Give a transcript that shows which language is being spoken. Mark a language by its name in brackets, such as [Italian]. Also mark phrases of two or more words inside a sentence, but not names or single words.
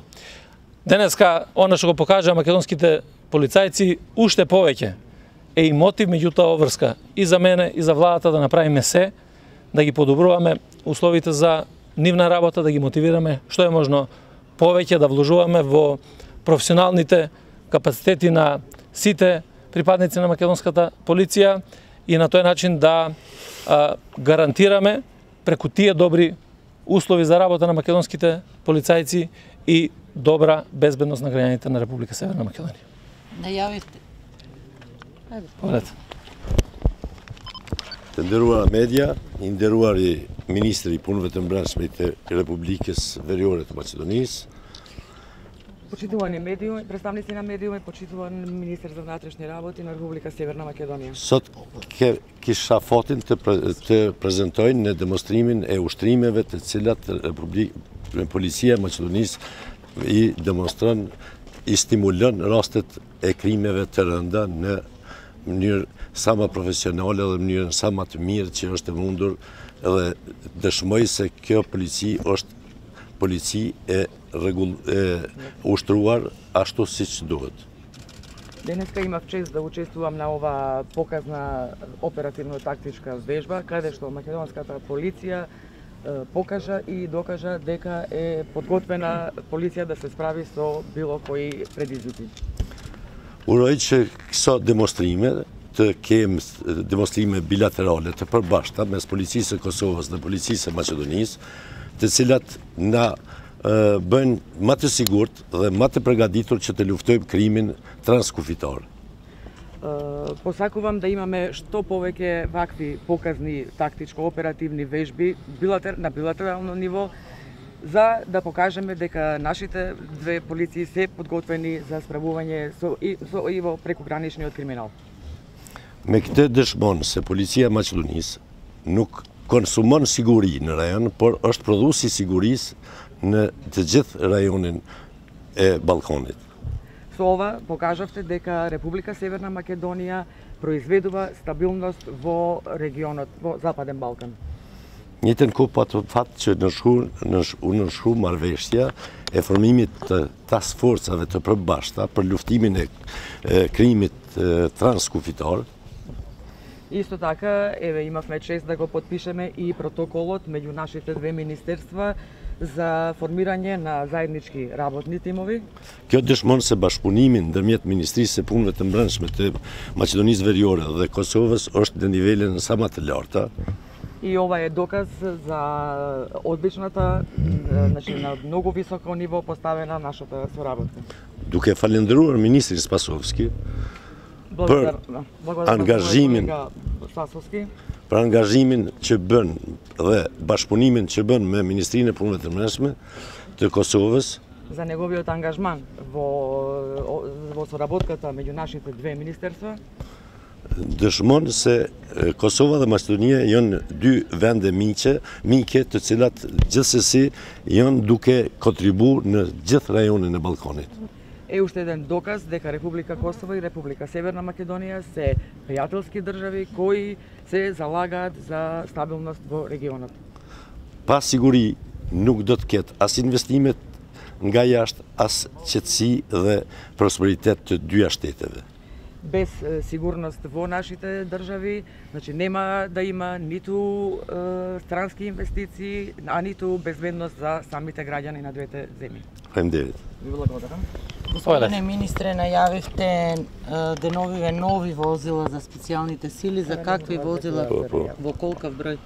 [Macedonian] Денеска, она што го покажа македонските полицајци, уште повеќе е и мотив, меѓутоа обврска и за мене и за владата да направиме се, да ги подобруваме условите за нивна работа, да ги мотивираме што е можно повеќе, да вложуваме во професионалните капацитети на сите припадници на македонската полиција и на тој начин да гарантираме преку тие добри услови за работа на македонските полицајци и добра безбедност на граѓаните на Република Северна Македонија. Најавивте. Повелете. [Albanian] Të nderuara media, i nderuari ministri i punëve të brendshme të Republikës Veriore të Maqedonisë. [Macedonian] Почитувани медиуми, представници на медиуми, почитуван министер за внатрешни работи на Република Северна Македонија. [Albanian] Sot kisha fatin të prezantoj në demonstrimin e ushtrimeve të cilat Policia e Maqedonisë i demonstron, i stimulon rastet e krimeve të rënda në mënyrë sa më profesionale dhe mënyrën sa më të mirë që është e mundur, edhe dëshmoj se kjo polici është polici e ushtruar ashtu siç duhet. [Macedonian] Денеска имав чест да учествувам на ова показна оперативно-тактичка вежба, каде што македонската полиција покажа и докажа дека е подготвена полиција да се справи со било кои предизвици. [Albanian] Uroj që këso demonstrime të kemë demonstrime bilaterale të përbashkëta mes policisë së Kosovës dhe policisë së Maqedonisë, të cilat na bëjnë më të sigurt dhe më të përgatitur që të luftojmë krimin transkufitor. [Macedonian] Посакувам да имаме што повеќе вакви показни тактичко-оперативни вежби на билатерално ниво, за да покажеме дека нашите две полиции се подготвени за справување со и во прекограничниот криминал. [Albanian] Me këtë dëshmon se policia Maqedonisë nuk konsumon siguri në rajon, por është prodhuesi sigurisë në të gjithë rajonin e Ballkanit. [Macedonian] Со ова покажавте дека Република Северна Македонија произведува стабилност во регионот, во Западен Балкан. [Albanian] Njëtën kohë pa të fatë që nëshru marrëveshja e formimit të task forcave të përbashkëta për luftimin e krimit transkufitar. [Macedonian] Исто така, еве имавме чест да го подпишеме и протоколот меѓу нашите две министерства за формирање на заеднички работни тимови. [Albanian] Kjo dëshmon se bashkëpunimi ndërmjet Ministrisë së Punëve të Brendshme të Maqedonisë Veriore dhe Kosovës është në nivele sa më të larta. [Macedonian] И ова е доказ за одличната, значи на многу високо ниво поставена нашата соработка. [Albanian] Duke falendëruar ministrin Spasovski për angazhimin që bën dhe bashkëpunimin që bën me Ministrinë e Punëve të Brendshme të Kosovës, [Macedonian] за неговиот ангажман во соработката меѓу нашите две министерства, [Albanian] dëshmon se Kosova dhe Maqedonia janë dy vende mike të cilat gjithsesi janë duke kontribuar në gjithë rajonin e Ballkanit. [Macedonian] Е уште еден доказ дека Република Косово и Република Северна Македонија се пријателски држави кои се залагаат за стабилност во регионот. [Albanian] Pa siguri nuk do të ketë as investimet nga jashtë, as qetësi dhe prosperitet të dyja shteteve. [Macedonian] Без сигурност во нашите држави, значи нема да има ниту странски инвестиции, а ниту безбедност за самите граѓани на двете земји. [Albanian] Faleminderit. [Macedonian] Ви благодарам. Господине министре, најавивте деновиве нови возила за специјалните сили, за какви возила, во колкав број?